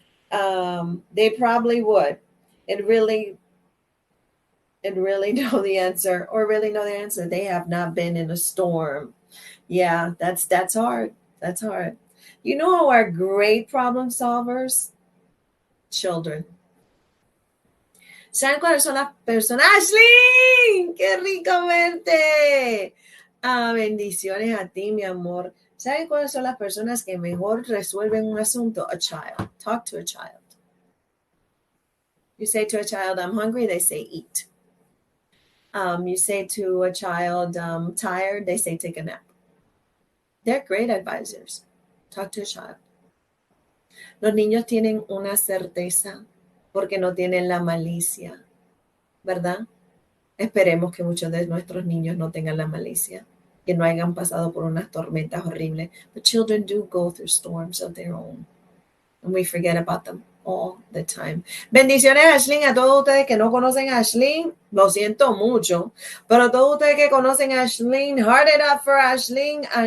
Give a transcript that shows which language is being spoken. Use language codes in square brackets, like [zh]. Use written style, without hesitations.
[en] They probably would. It really know the answer, or really know the answer. They have not been in a storm. Yeah, that's hard. That's hard. You know who are great problem solvers? Children. [es] ¿Saben cuáles son las personas? ¡Ashley! ¡Qué rico verte! Bendiciones a ti, mi amor. ¿Saben cuáles son las personas que mejor resuelven un asunto? [en] A child. Talk to a child. You say to a child, I'm hungry, they say eat. You say to a child, tired, they say take a nap. They're great advisors. Talk to a child. [es] Los niños tienen una certeza porque no tienen la malicia, ¿verdad? Esperemos que muchos de nuestros niños no tengan la malicia, que no hayan pasado por unas tormentas horribles. [en] But children do go through storms of their own, and we forget about them all the time. [es] Bendiciones, Ashlyn, a todos ustedes que no conocen a Ashlyn, lo siento mucho, pero todos ustedes que conocen a Ashlyn, [en] heart it up for Ashlyn.